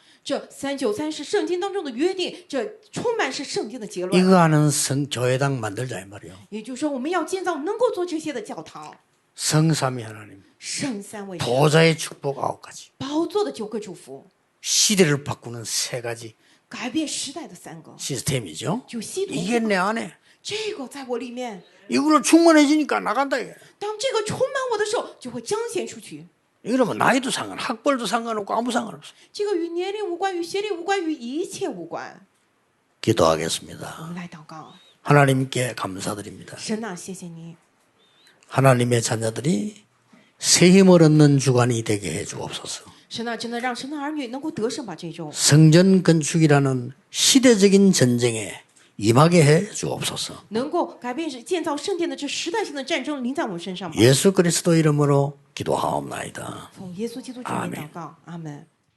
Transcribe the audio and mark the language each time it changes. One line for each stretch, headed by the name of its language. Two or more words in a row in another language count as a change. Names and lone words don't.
Chinese: 这393是圣经当中的约定，这充满是圣经的结论。
Korean: 이거 하는 교회당 만들자 이 말이에요.
Chinese: 也就是说，我们要建造能够做这些的教堂。
Korean: 성삼위 하나님,
Chinese: 圣三位神
Korean: 보좌의 축복 9가지,
Chinese: 宝座的9个祝福，
Korean: 시대를 바꾸는 3가지
Chinese: 改变时代的3个，
Korean: 시스템이죠.
Chinese: 就系统。
Korean: 이게 내 안에
Chinese: 这个在我里面，
Korean: 이걸로 충만해지니까 나간다 이게.
Chinese: 当这个充满我的时候，就会彰显出去。
Korean: 이러면 나이도 학벌도 상관없고 아무 상관없어.
Chinese: 这个与年龄无关，与学历无关，与一切无关。
Korean: 기도하겠습니다.
Chinese: 我们来祷告，
Korean: 하나님께 감사드립니다.
Chinese: 神啊，谢谢你，
Korean: 하나님의 자녀들이 새 힘을 얻는 주간이 되게 해 주옵소서.
Chinese: 神啊，真的让神的儿女能够得胜吧这周。
Korean: 성전 건축이라는 시대적인 전쟁에 임하게 해 주옵소서.
Chinese: 能够改变建造圣殿的这时代性的战争临在我们身上吧。
Korean: 예수 그리스도 이름으로 기도하옵나이다.
Chinese: 奉耶稣基督之名祷告，阿门。